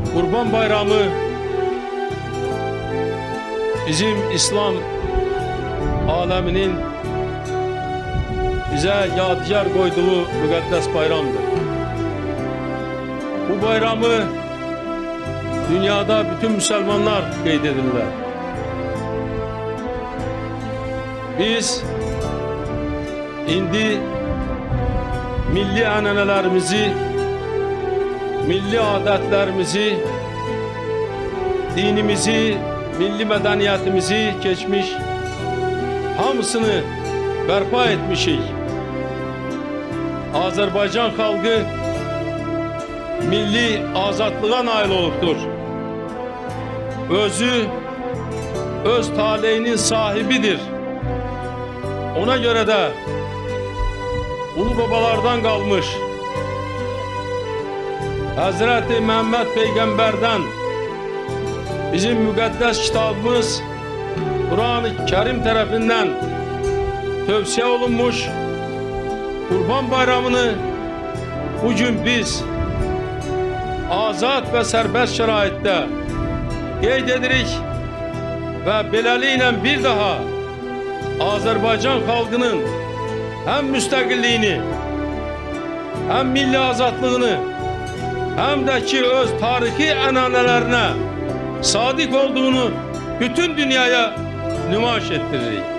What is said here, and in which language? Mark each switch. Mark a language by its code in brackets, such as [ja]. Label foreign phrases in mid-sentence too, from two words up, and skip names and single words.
[tr] Kurban Bayramı bizim İslam aleminin bize yadigar koyduğu mukaddes bayramdır. [az] Bu bayramı dünyada bütün Müslümanlar qeydedirlər. Biz indi milli ənənələrimizi, milli adətlərimizi, dinimizi, milli mədəniyyətimizi keçmiş, hamısını bərpa etmişik. Azərbaycan xalqı milli azadlığa nail olubdur. Öz taleyinin sahibidir. [tr] Ona göre de ulu babalardan kalmış Hazreti Mehmet Peygamber'den bizim müqəddəs kitabımız Kur'an-ı Kerim tarafından tövsiye olunmuş Kurban Bayramını bugün biz [az] azad ve serbest şəraitdə qeyd edirik ve beləliklə bir daha Azerbaycan xalqının hem müstəqilliyini, hem milli azadlığını, hem de ki öz tarixi ənənələrinə sadiq olduğunu bütün dünyaya nümayiş ettiririk.